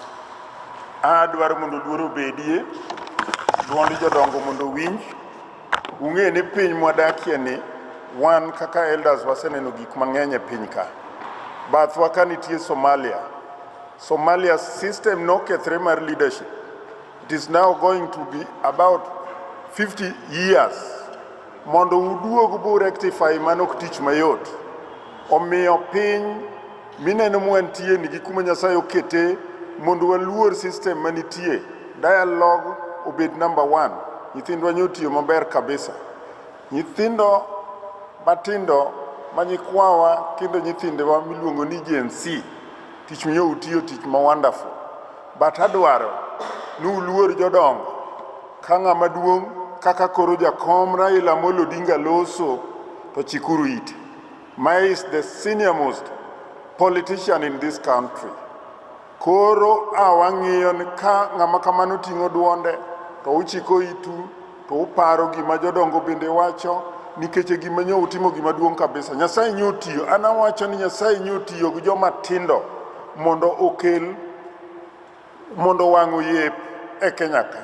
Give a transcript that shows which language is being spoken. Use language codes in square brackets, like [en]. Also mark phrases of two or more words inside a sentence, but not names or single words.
[luo] Adwaro mondo luoro bedie, duond jodongo mondo winj. Ung'e ni piny mwadakie ni, wan kaka elders waseneno gik mang'eny e piny ka. Bathwa ka nitie Somalia. Somalia system nokethre mar leadership. [en] It is now going to be about 50 years. [luo] Mondo uduog bu rectify manok tich mayot. Omiyo piny mineno mwantie ni gikuma Nyasaye okete mondo waluor system manitie. Dialogue obed number 1. Nyithindwa nyotiyo maber kabisa. Nyithindo matindo manyikwawa kendo nyithindewa miluongo ni Genz, tich miyo utiyo tich ma wonderful. But adwaro ni uluor jodongo ka ng'ama duong' kaka koro jakom Raila Amolo Odinga loso to chikuru ite. [en] Mae is the senior most politician in this country. [luo] Koro awang'iyo ni ka ng'ama kamano ting'o duonde to uchiko itu to uparo gima jodongo bende wacho, nikech gima nyo utimo gima duong' kabisa. Nyasaye nyotiyo, ana wacho ni Nyasaye nyotiyo gi joma tindo mondo okel, mondo wang'o yep e Kenya ka.